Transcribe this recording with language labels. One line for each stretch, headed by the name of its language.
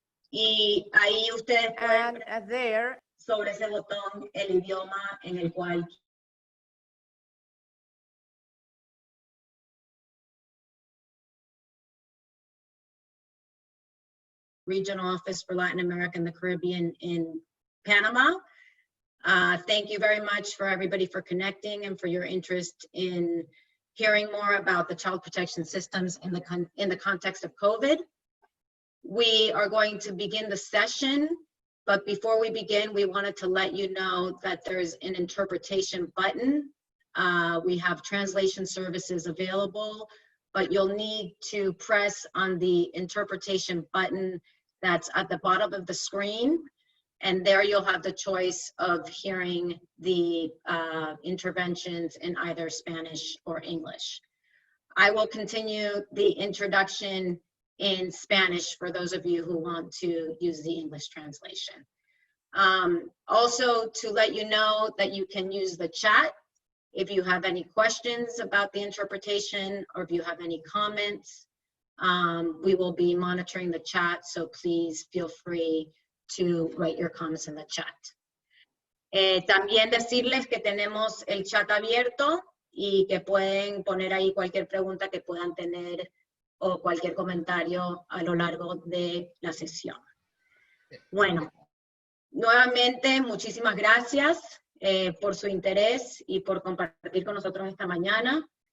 Spanish: Y ahí ustedes pueden ver sobre ese botón el idioma en el cual Regional Office for Latin America and the Caribbean in Panama.
English: Thank you very much for everybody for connecting and for your interest in hearing more about the child protection systems in the context of COVID. We are going to begin the session, but before we begin, we wanted to let you know that there's an interpretation button. We have translation services available, but you'll need to press on the interpretation button that's at the bottom of the screen, and there you'll have the choice of hearing the interventions in either Spanish or English. I will continue the introduction in Spanish for those of you who want to use the English translation. Also, to let you know that you can use the chat if you have any questions about the interpretation or if you have any comments. We will be monitoring the chat, so please feel free to write your comments in the chat.
Spanish: También decirles que tenemos el chat abierto y que pueden poner ahí cualquier pregunta que puedan tener o cualquier comentario a lo largo de la sesión. Bueno, nuevamente muchísimas gracias por su interés y por compartir con nosotros esta mañana.